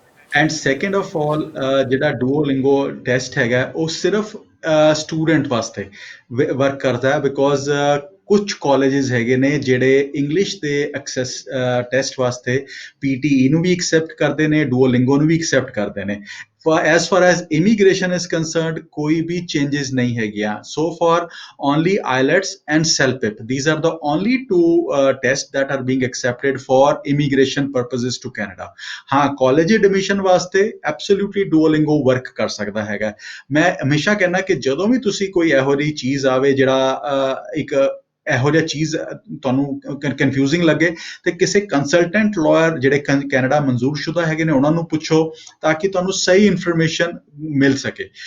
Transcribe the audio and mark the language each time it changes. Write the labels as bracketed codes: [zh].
[en] and second of all [pa] ਜਿਹੜਾ Duolingo test ਹੈਗਾ ਉਹ ਸਿਰਫ ਸਟੂਡੈਂਟ ਵਾਸਤੇ ਵਰਕ ਕਰਦਾ ਹੈ, ਬਿਕੋਜ਼ ਕੁਝ ਕਾਲਜਿਸ ਹੈਗੇ ਨੇ ਜਿਹੜੇ ਇੰਗਲਿਸ਼ ਦੇ ਐਕਸੈਸ ਟੈਸਟ ਵਾਸਤੇ PTE ਨੂੰ ਵੀ ਐਕਸੈਪਟ ਕਰਦੇ ਨੇ, ਡੂਓਲਿੰਗੋ ਨੂੰ ਵੀ ਐਕਸੈਪਟ ਕਰਦੇ ਨੇ। [en] as far as immigration is concerned, [pa] ਕੋਈ ਵੀ [en] changes [pa] ਨਹੀਂ ਹੈਗੀਆਂ [en] so far, only IELTS and CELPIP, these are the only two tests that are being accepted for immigration purposes to Canada. [pa] ਹਾਂ, college admission ਵਾਸਤੇ absolutely Duolingo work ਕਰ ਸਕਦਾ ਹੈਗਾ। ਮੈਂ ਹਮੇਸ਼ਾ ਕਹਿੰਦਾ ਕਿ ਜਦੋਂ ਵੀ ਤੁਸੀਂ ਕੋਈ ਇਹੋ ਜਿਹੀ ਚੀਜ਼ ਆਵੇ ਜਿਹੜਾ ਇੱਕ ਇਹੋ ਜਿਹਾ ਚੀਜ਼ ਤੁਹਾਨੂੰ ਕਨਫਿਊਜ਼ਿੰਗ ਲੱਗੇ ਤੇ ਕਿਸੇ ਕੰਸਲਟੈਂਟ ਲਾਇਰ ਜਿਹੜੇ ਕੈਨੇਡਾ ਮਨਜ਼ੂਰਸ਼ੁਦਾ ਹੈਗੇ ਨੇ ਉਹਨਾਂ ਨੂੰ ਪੁੱਛੋ ਤਾਂ ਕਿ ਤੁਹਾਨੂੰ ਸਹੀ ਇਨਫੋਰਮੇਸ਼ਨ ਮਿਲ ਸਕੇ।